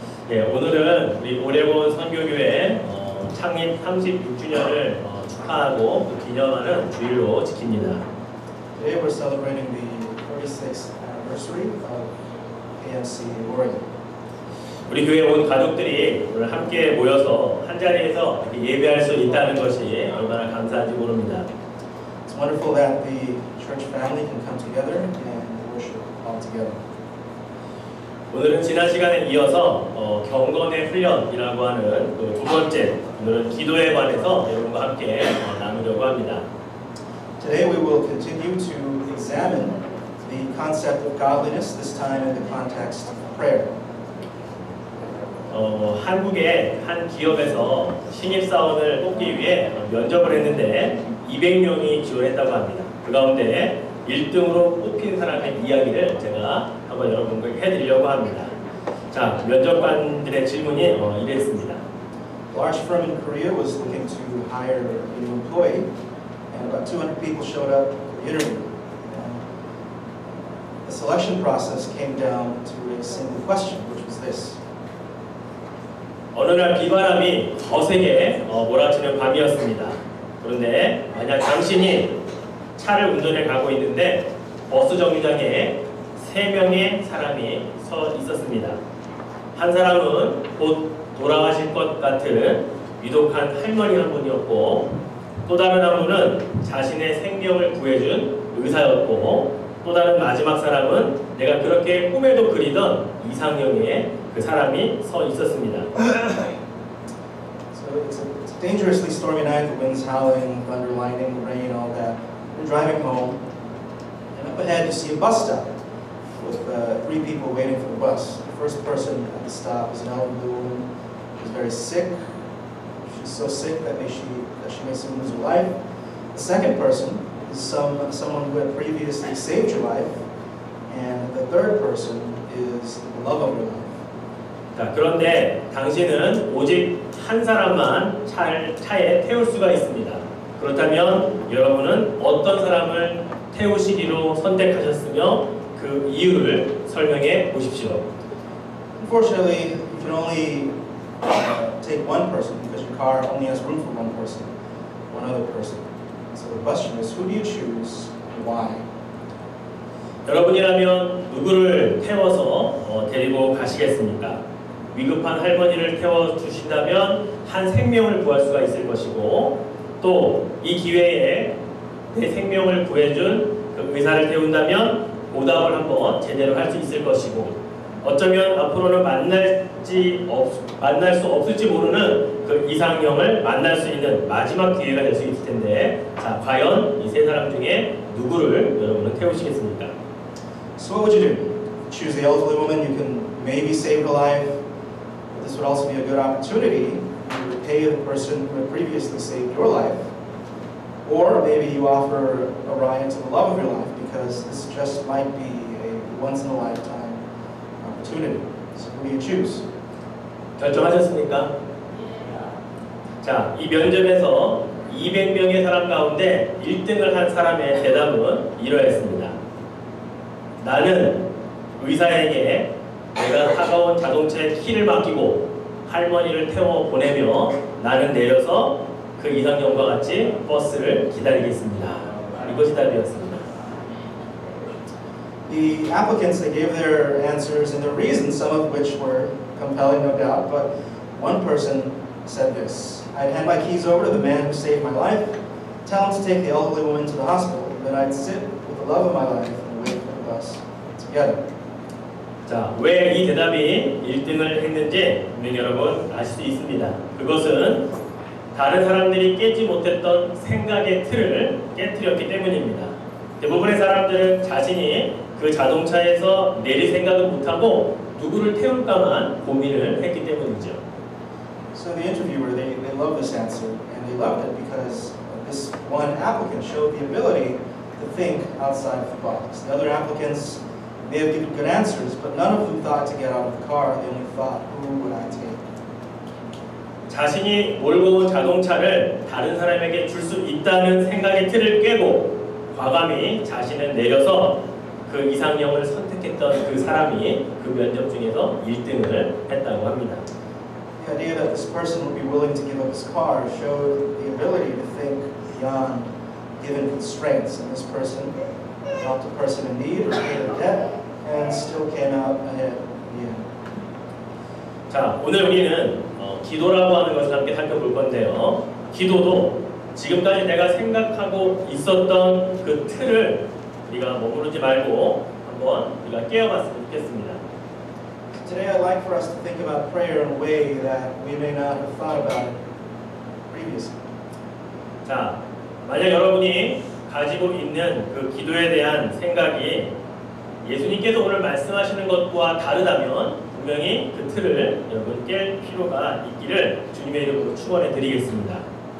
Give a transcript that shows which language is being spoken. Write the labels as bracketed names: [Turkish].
[Korean] 예, 오늘은 우리 오레곤 선교교회 창립 36주년을 축하하고 또 기념하는 주일로 지킵니다. [English] Today we're celebrating the 46th anniversary of AMC Oregon. [Korean] 우리 교회 온 가족들이 오늘 함께 모여서 한 자리에서 이렇게 예배할 수 있다는 것이 얼마나 감사한지 모릅니다. [English] It's wonderful that the church family can come together and worship all together. [Korean] 오늘은 지난 시간에 이어서 경건의 훈련이라고 하는 그 두 번째, 오늘은 기도에 관해서 여러분과 함께 나누려고 합니다. [English] Today we will continue to examine the concept of godliness, this time in the context of prayer. [Korean] 한국의 한 기업에서 신입사원을 뽑기 위해 면접을 했는데 200명이 지원했다고 합니다. 그 가운데 1등으로 뽑힌 사람의 이야기를 제가 한번 여러분께 해드리려고 합니다. 자, 면접관들의 질문이 이랬습니다. [English] A large firm in Korea was looking to hire a new employee, and about 200 people showed up for the interview. The selection process came down to a single question, which was this. [Korean] 어느 날 비바람이 거세게 몰아치는 밤이었습니다. 그런데 만약 당신이 차를 운전해 가고 있는데 버스 정류장에 3명의 사람이 서 있었습니다. 한 사람은 곧 돌아가실 것 같은 위독한 할머니 한 분이었고, 또 다른 한 분은 자신의 생명을 구해준 의사였고, 또 다른 마지막 사람은 내가 그렇게 꿈에도 그리던 이상형의 그 사람이 서 있었습니다. [English] So it's a dangerously stormy night, the winds howling, thunder, lightning, rain, all that. We're driving home, and up ahead you see a bus stop with 3 people waiting for the bus. The first person at the stop is an elderly woman who's very sick. She's so sick that she may soon lose her life. The second person is someone who had previously saved your life, and the third person is the love of your life. [Korean] 자, 그런데 당신은 오직 한 사람만 차에 태울 수가 있습니다. 그렇다면 여러분은 어떤 사람을 태우시기로 선택하셨으며 그 이유를 설명해 보십시오. [English] Unfortunately, you can only take one person because your car only has room for one person, one other person. So the question is, who do you choose and why? [Korean] 여러분이라면 누구를 태워서 데리고 가시겠습니까? 위급한 할머니를 태워주신다면 한 생명을 구할 수가 있을 것이고, 또 이 기회에 내 생명을 구해준 그 의사를 태운다면 보답을 한번 제대로 할 수 있을 것이고, 어쩌면 앞으로는 만날 수 없을지 모르는 그 이상형을 만날 수 있는 마지막 기회가 될 수 있을 텐데, 자, 과연 이 세 사람 중에 누구를 여러분은 태우시겠습니까? [English] So what would you do? Choose the elderly woman, you can maybe save her life, but this would also be a good opportunity to repay the person who had previously saved your life. Or maybe you offer a ride to the love of your life because this just might be a once-in-a-lifetime opportunity. So who do you choose? [Korean] 결정하셨습니까? 자, 이 면접에서 200명의 사람 가운데 1등을 한 사람의 대답은 이러했습니다. 나는 의사에게 내가 타가운 자동차에 키를 맡기고 할머니를 태워 보내며 나는 내려서 그 이상형과 같이 버스를 기다리겠습니다. 이것이 답이었습니다. [English] The applicants, they gave their answers and their reasons, some of which were compelling, no doubt, but one person said this: I'd hand my keys over to the man who saved my life, tell him to take the elderly woman to the hospital, then I'd sit with the love of my life and wait for the bus together. [Korean] 자, 왜 이 대답이 1등을 했는지 분명히 여러분 아실 수 있습니다. 그것은 다른 사람들이 깨지 못했던 생각의 틀을 깨뜨렸기 때문입니다. 대부분의 사람들은 자신이 그 자동차에서 내릴 생각을 못하고 누구를 태울까만 고민을 했기 때문이죠. [English] So the interviewer, they loved this answer, and they loved it because this one applicant showed the ability to to think outside of the box. The other applicants may have given good answers, but none of them thought to get out of the car. They only thought, who would I take? [Korean] 자신이 몰고 온 자동차를 다른 사람에게 줄 수 있다는 생각의 틀을 깨고 과감히 자신을 내려서 그 이상형을 선택했던 그 사람이 그 면접 중에서 1등을 했다고 합니다. [English] The idea that this person would be willing to give up his car showed the ability to think beyond given constraints, and this person helped a person in need or paid a debt and still came out ahead in the end. [Korean] 자, 오늘 우리는 기도라고 하는 것을 함께 살펴볼 건데요. 기도도 지금까지 내가 생각하고 있었던 그 틀을 우리가 머무르지 말고 한번 우리가 깨어봤으면 좋겠습니다. [English] Today I'd like for us to think about prayer in a way that we may not have thought about it previously. [Korean] 자, 만약 여러분이 가지고 있는 그 기도에 대한 생각이 예수님께서 오늘 말씀하시는 것과 다르다면 분명히 그 틀을 여러분 깰 필요가 있기를 주님의 이름으로 축원해 드리겠습니다.